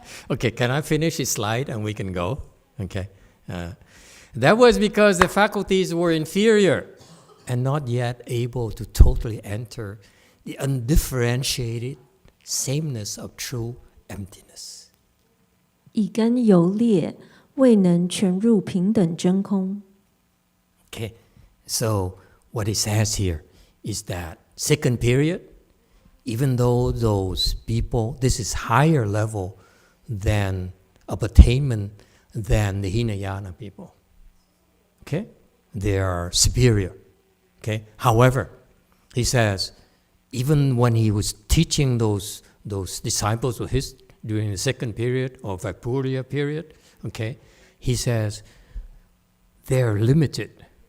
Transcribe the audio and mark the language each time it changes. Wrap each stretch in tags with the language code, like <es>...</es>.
<en>Okay, can I finish this slide and we can go? Okay. That was because the faculties were inferior and not yet able to totally enter the undifferentiated sameness of true emptiness.</en> <zh>以根游劣，未能全入平等真空。</zh> <en>Okay, so what it says here is that second period, even though those people, this is higher level than of attainment than the Hinayana people. Okay, they are superior. Okay, however, he says, even when he was teaching those disciples of his during the second period or Vaipurya period, okay, he says they're limited.</en>